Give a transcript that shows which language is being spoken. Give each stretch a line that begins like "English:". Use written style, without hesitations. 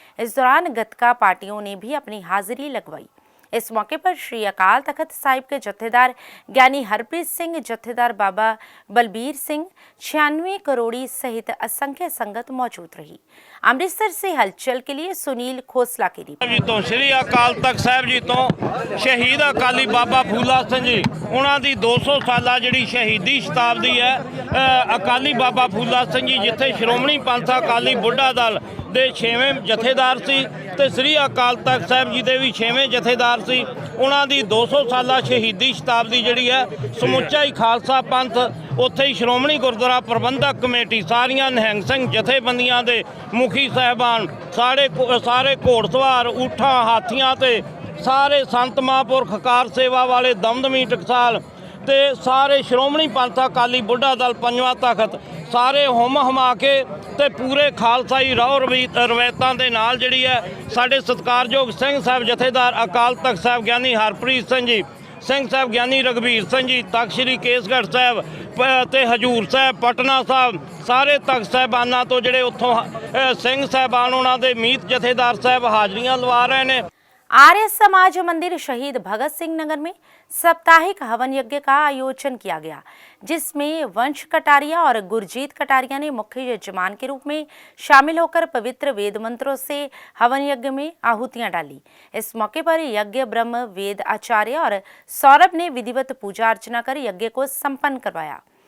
Hindi: इस दौरान गतका पार्टियों ने भी अपनी हाजिरी लगवाई। इस मौके पर श्री अकाल तख्त साहिब के जत्थेदार ज्ञानी हरप्रीत सिंह, जत्थेदार बाबा बलबीर सिंह, 96 करोड़ी सहित असंख्य संगत मौजूद रही। अमृतसर से हलचल के लिए सुनील खोसला की रिपोर्ट। जी तो श्री अकाल तख्त साहब जी तो शहीद अकाली बाबा फूला सिंह जी उन्हों की 200 साला जी शहीदी शताब्दी है।
Punjabi: अकाली बाबा फूला सिंह जी जिथे श्रोमणी पंथ अकाली बुढ़ा दल ਦੇ 6ਵੇਂ ਜਥੇਦਾਰ ਸੀ ਤੇ ਸ੍ਰੀ ਅਕਾਲ ਤਖਤ ਸਾਹਿਬ ਜੀ ਦੇ ਵੀ 6ਵੇਂ ਜਥੇਦਾਰ ਸੀ। ਉਹਨਾਂ ਦੀ 200 ਸਾਲਾ ਸ਼ਹੀਦੀ ਸ਼ਤਾਬਦੀ ਜਿਹੜੀ ਹੈ ਸਮੁੱਚਾ ਹੀ ਖਾਲਸਾ ਪੰਥ ਉੱਥੇ ਹੀ ਸ਼੍ਰੋਮਣੀ ਗੁਰਦੁਆਰਾ ਪ੍ਰਬੰਧਕ ਕਮੇਟੀ ਸਾਰੀਆਂ ਨਿਹੰਗ ਸਿੰਘ ਜਥੇਬੰਦੀਆਂ ਦੇ ਮੁਖੀ ਸਾਹਿਬਾਨ ਸਾਰੇ ਘੋੜਸਵਾਰ ਊਠਾਂ ਹਾਥੀਆਂ ਤੇ ਸਾਰੇ ਸੰਤ ਮਹਾਂਪੁਰਖ ਕਾਰ ਸੇਵਾ ਵਾਲੇ ਦਮਦਮੀ ਟਕਸਾਲ ਤੇ ਸਾਰੇ ਸ਼੍ਰੋਮਣੀ ਪੰਥ ਅਕਾਲੀ ਬੁੱਢਾ ਦਲ ਪੰਜਵਾਂ ਤਖਤ ਸਾਰੇ ਹਮਾ ਕੇ ਤੇ ਪੂਰੇ ਖਾਲਸਾਈ ਰੌ ਰਵਾਇਤਾਂ ਦੇ ਨਾਲ ਜਿਹੜੀ ਹੈ ਸਾਡੇ ਸਤਿਕਾਰਯੋਗ ਸਿੰਘ ਸਾਹਿਬ ਜਥੇਦਾਰ ਅਕਾਲ ਤਖਤ ਸਾਹਿਬ ਗਿਆਨੀ ਹਰਪ੍ਰੀਤ ਸਿੰਘ ਜੀ, ਸਿੰਘ ਸਾਹਿਬ ਗਿਆਨੀ ਰਘਬੀਰ ਸਿੰਘ ਜੀ, ਤਖ਼ਤ ਸ੍ਰੀ ਕੇਸਗੜ੍ਹ ਸਾਹਿਬ ਤੇ ਹਜੂਰ ਸਾਹਿਬ ਪਟਨਾ ਸਾਹਿਬ ਸਾਰੇ ਤਖ਼ਤ ਸਾਹਿਬਾਨਾਂ ਤੋਂ ਜਿਹੜੇ ਉੱਥੋਂ ਸਿੰਘ ਸਾਹਿਬਾਨ ਉਹਨਾਂ ਦੇ ਮੀਤ ਜਥੇਦਾਰ ਸਾਹਿਬ ਹਾਜ਼ਰੀਆਂ ਲਵਾ ਰਹੇ ਨੇ।
Hindi: आर्य समाज मंदिर शहीद भगत सिंह नगर में साप्ताहिक हवन यज्ञ का आयोजन किया गया, जिसमें वंश कटारिया और गुरजीत कटारिया ने मुख्य यजमान के रूप में शामिल होकर पवित्र वेद मंत्रों से हवन यज्ञ में आहुतियां डाली। इस मौके पर यज्ञ ब्रह्म वेद आचार्य और सौरभ ने विधिवत पूजा अर्चना कर यज्ञ को संपन्न करवाया।